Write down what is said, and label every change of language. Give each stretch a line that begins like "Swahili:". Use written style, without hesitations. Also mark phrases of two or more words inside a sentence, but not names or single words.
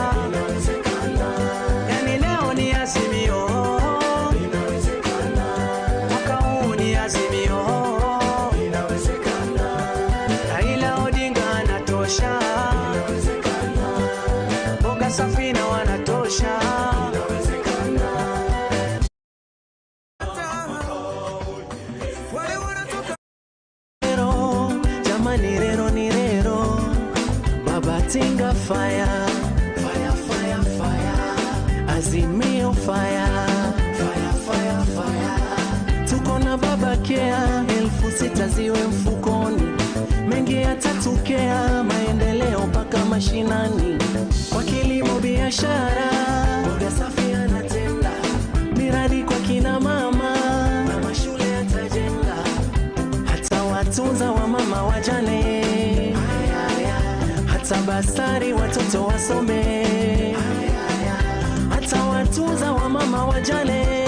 Swahili: Yani leo ni Azimio, mwaka huu ni Azimio. Raila Odinga anatosha, Boga Safina wanatosha. Rero, jamani rero ni rero, baba tinga
English: fire, fire, fire, fire,
Swahili: Azimio
English: fire, fire, fire, fire.
Swahili: Tuko na baba kea, 6,000 ziwe mfukoni, mengi yatatokea, maendeleo mpaka mashinani. Kwa kilimo biashara, Boga safi anatenda, miradi kwa kina mama, na mashule yatajenga, hata watunza wa mama wajane, hata basari watoto wasome, hata watunza wa mama wajane.